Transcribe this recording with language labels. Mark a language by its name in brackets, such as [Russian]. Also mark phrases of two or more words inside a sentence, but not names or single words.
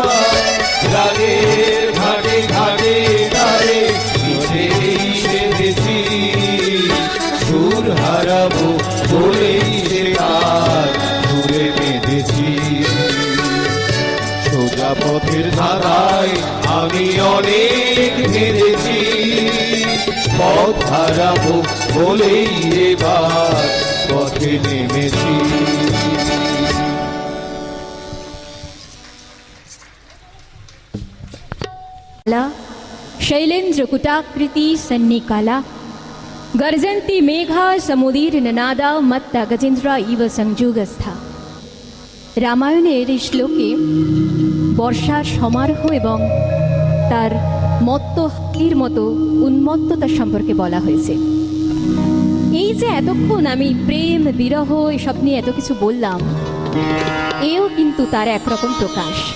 [Bangla] রাগের ঘাটে ঘাটে তারে নিজেই সেধেছি, সুর হারাবো বলেই সে গান সুরে বেঁধেছি। সোজা পথের ধারায় আমি অনেক ভেবেছি, পথ হারাবো বলেই এবার পথে নেমেছি। [Sanskrit] शैलेन्द्र कुटाकृति सन्निकाला गर्जन्ति मेघा समुदीर ननादा मत्ता गजेन्द्रा इव संयुगस्था। [Bangla] রামায়ণের এই শ্লোকে বর্ষার সমারোহ এবং তার মত্ত হাতির মতো উন্মত্ততা সম্পর্কে বলা হয়েছে। এই যে এতক্ষণ আমি প্রেম বিরহ এসব নিয়ে এত কিছু বললাম, এও কিন্তু তার একরকম প্রকাশ।